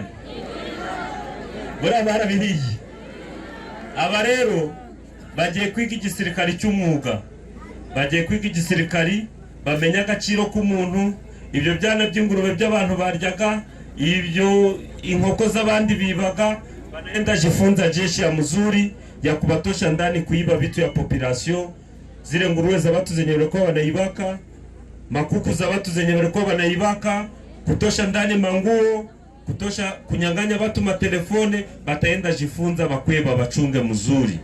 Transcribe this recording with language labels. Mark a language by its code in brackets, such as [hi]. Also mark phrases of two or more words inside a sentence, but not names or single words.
[rw] Buriya barabiriye. Aba rero bagiye kwiga igisirikari cy'umwuga. Bagiye kwiga igisirikari bamenya agaciro k'umuntu. Ibyo byana by'ingurube by'abantu baryaga, ibyo inkoko z'abandi bibaga, [sw] banaenda jifunza jeshi ya mzuri ya kubatosha ndani kuiba vitu ya population. Zile nguruwe za watu zenye walikuwa wanaibaka, makuku za watu zenye walikuwa wanaibaka, kutosha ndani manguo, kutosha kunyang'anya watu matelefone, bataenda jifunza bakweba bachunge mzuri.